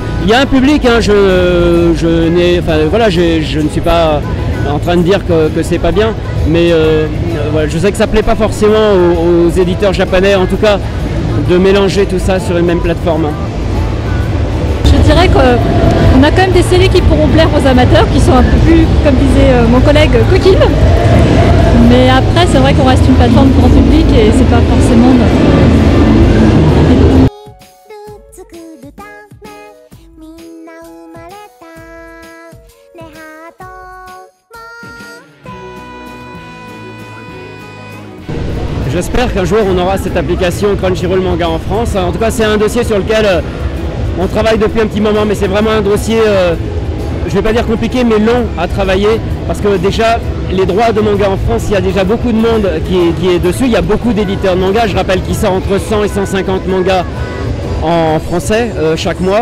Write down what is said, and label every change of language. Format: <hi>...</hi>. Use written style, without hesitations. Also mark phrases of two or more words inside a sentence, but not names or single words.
<fr>Il y a un public, hein, je ne suis pas en train de dire que c'est pas bien, mais voilà, je sais que ça plaît pas forcément aux éditeurs japonais, en tout cas, de mélanger tout ça sur une même plateforme. Je dirais qu'on a quand même des séries qui pourront plaire aux amateurs, qui sont un peu plus, comme disait mon collègue, coquines. Mais après, c'est vrai qu'on reste une plateforme grand public et c'est pas forcément notre...</fr> <ja>作るためみんな生まれたねハート持って</ja> <fr>J'espère qu'un jour on aura cette application Crunchyroll Manga en France. En tout cas, c'est un dossier sur lequel on travaille depuis un petit moment, mais c'est vraiment un dossier, je vais pas dire compliqué, mais long à travailler, parce que déjà, les droits de manga en France, il y a déjà beaucoup de monde qui est dessus. Il y a beaucoup d'éditeurs de manga. Je rappelle qu'il sort entre 100 et 150 mangas en français chaque mois.</fr>